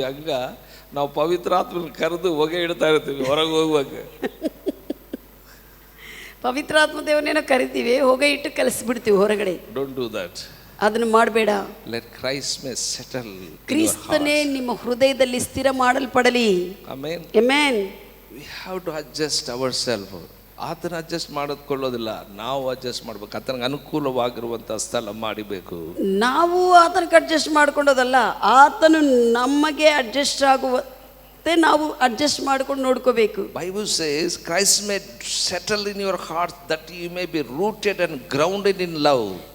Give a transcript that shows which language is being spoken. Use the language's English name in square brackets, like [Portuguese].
[Kannada] ಹಂಗ ನಾವು ಪವಿತ್ರಾತ್ಮನ ಕರೆದು ಹೊಗೆ ಇಡ್ತಾ ಇರ್ತೀವಿ ಹೊರಗೆ ಹೋಗುವಾಗ. ಪವಿತ್ರಾತ್ಮ ದೇವನೇನೋ ಕರಿತೀವಿ, ಹೊಗೆ ಇಟ್ಟು ಕಲಿಸ್ಬಿಡ್ತೀವಿ ಹೊರಗಡೆ. [English] Don't do that. [Kannada] ಅದನ್ನು ಮಾಡಬೇಡ. [English] Let Christ may settle. [Kannada] ಕ್ರಿಸ್ತನೇ ನಿಮ್ಮ ಹೃದಯದಲ್ಲಿ ಸ್ಥಿರ ಮಾಡಲ್ಪಡಲಿ. Amen. Amen. [English] We have to adjust ourselves. [Kannada] ಆತನ ಅಡ್ಜಸ್ಟ್ ಮಾಡಿಕೊಳ್ಳೋದಿಲ್ಲ, ನಾವು ಅಡ್ಜಸ್ಟ್ ಮಾಡ್ಬೇಕು. ಆತನಿಗೆ ಅನುಕೂಲವಾಗಿರುವಂಥ ಸ್ಥಳ ಮಾಡಿಬೇಕು. ನಾವು ಆತನಿಗೆ ಅಡ್ಜಸ್ಟ್ ಮಾಡ್ಕೊಂಡೋದಲ್ಲ, ಆತನು ನಮಗೆ ಅಡ್ಜಸ್ಟ್ ಆಗುವಂತೆ ನಾವು ಅಡ್ಜಸ್ಟ್ ಮಾಡ್ಕೊಂಡು ನೋಡ್ಕೋಬೇಕು. [English] Bible says Christ may settle in your heart that you may be rooted and grounded in love.